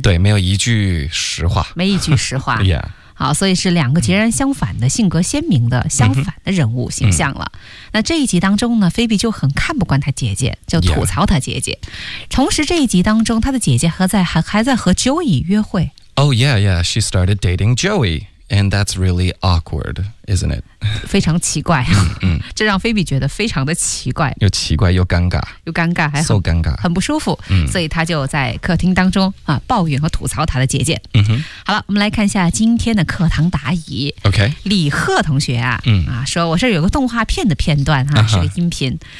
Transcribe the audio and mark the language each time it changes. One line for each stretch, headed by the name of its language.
Chinese: 对，没有一句实话。没一句实话。好，所以是两个截然相反的性格鲜明的相反的人物形象了。那这一集当中呢，菲比就很看不惯她姐姐，就吐槽她姐姐。同时这一集当中，她的姐姐还在和 Joey 约会。
English: She started dating Joey, and that's really awkward, isn't it?
Chinese: 非常奇怪啊，这让菲比觉得非常的奇怪。又奇怪又尴尬。又尴尬还很。
English: So
Chinese: 尴尬。很不舒服。所以她就在客厅当中啊抱怨和吐槽她的姐姐。好了，我们来看一下今天的课堂答疑。 OK。李贺同学啊说我这有个动画片的片段啊，是个音频。